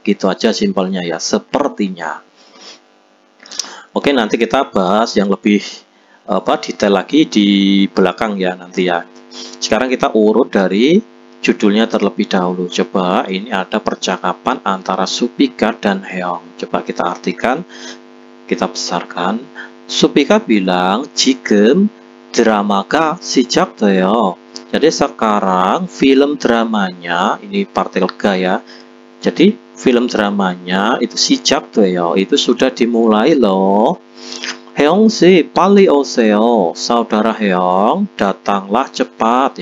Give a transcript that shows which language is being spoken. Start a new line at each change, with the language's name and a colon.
Indonesian: Gitu aja simpelnya ya, sepertinya. Oke, nanti kita bahas yang lebih detail lagi di belakang ya nanti ya. Sekarang kita urut dari judulnya terlebih dahulu. Coba ini ada percakapan antara Supika dan Heong. Coba kita artikan, kita besarkan.
Korean: Supika bilang, 지금 드라마가 시작돼요.
Indonesian: Jadi sekarang film dramanya, ini partikel ga ya. Jadi film dramanya itu 시작돼요, itu sudah dimulai loh. Heong si,
Korean: 빨리 오세요.
Indonesian: Saudara Heong, datanglah cepat.